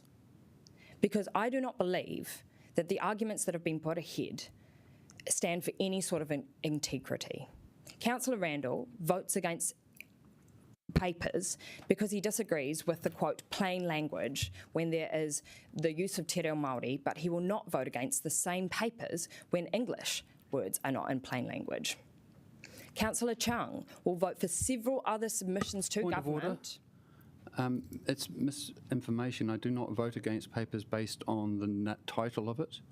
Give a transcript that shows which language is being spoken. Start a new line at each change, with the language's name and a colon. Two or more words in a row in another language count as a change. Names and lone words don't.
English: Because I do not believe that the arguments that have been put ahead stand for any sort of integrity. Councillor Randall votes against papers because he disagrees with the, quote, plain language when there is the use of te reo Māori, but he will not vote against the same papers when English words are not in plain language. Councillor Chung will vote for several other submissions to government. It's misinformation. I do not vote against papers based on the title of it.